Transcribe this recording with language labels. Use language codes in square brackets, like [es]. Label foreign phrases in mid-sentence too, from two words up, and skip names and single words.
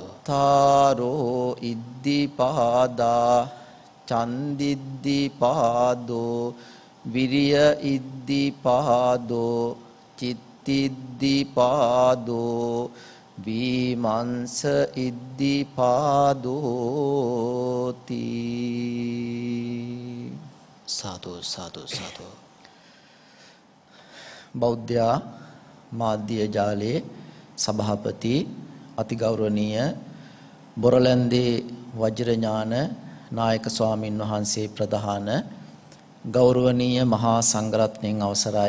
[pi] චත්තාරෝ ඉද්ධිපාදා චන්දිද්ධිපාදෝ විරිය ඉද්ධිපාදෝ චිත්තිද්ධිපාදෝ විමංශ ඉද්ධිපාදෝති. [si] සාදු සාදු සාදු. බෞද්ධ මාධ්‍ය ජාලයේ සභාපති අතිගෞරවනීය බොරලන්දේ වජිරඥාන නායක ස්වාමින් වහන්සේ ප්‍රධාන ගෞරවනීය මහා සංඝරත්නයන් අවසරයි.